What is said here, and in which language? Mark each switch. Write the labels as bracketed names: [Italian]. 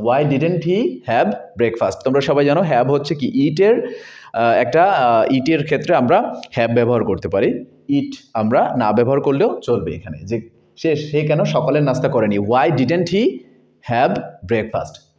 [English] Why didn't he have breakfast? [Bangla] তোমরা সবাই জানো হ্যাভ হচ্ছে কি ইটের একটা ইটের ক্ষেত্রে আমরা হ্যাভ ব্যবহার করতে পারি, ইট আমরা না ব্যবহার করলেও চলবে। এখানে যে সে কেন সকালের নাস্তা করেনি? [English] Why didn't he have breakfast?